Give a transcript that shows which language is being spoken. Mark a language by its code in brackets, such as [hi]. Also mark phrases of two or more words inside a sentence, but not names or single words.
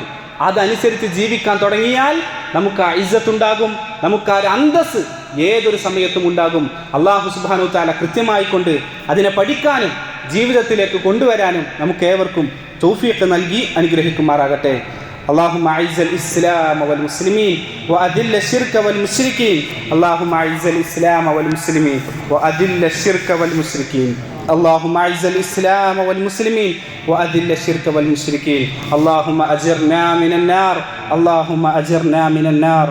[ml] അതനുസരിച്ച് ജീവിക്കാൻ തുടങ്ങിയാൽ നമുക്ക് ആ ഇസ്സത്തുണ്ടാകും, നമുക്ക് ആ ഒരു അന്തസ്സ് ഏതൊരു സമയത്തും ഉണ്ടാകും. [ar] الله سبحانه تعالى [ml] കൃത്യമായിക്കൊണ്ട് അതിനെ പഠിക്കാനും ജീവിതത്തിലേക്ക് കൊണ്ടുവരാനും നമുക്ക് ഏവർക്കും തൗഫീഖ് നൽകി അനുഗ്രഹിക്കുമാറാകട്ടെ. [ar] اللهم أعز الإسلام والمسلمين وأذل الشرك والمشركين. اللهم أعز الإسلام والمسلمين وأذل الشرك والمشركين. اللهم أعز الإسلام والمسلمين وأذل الشرك والمشركين. اللهم أجرنا من النار. اللهم أجرنا من النار.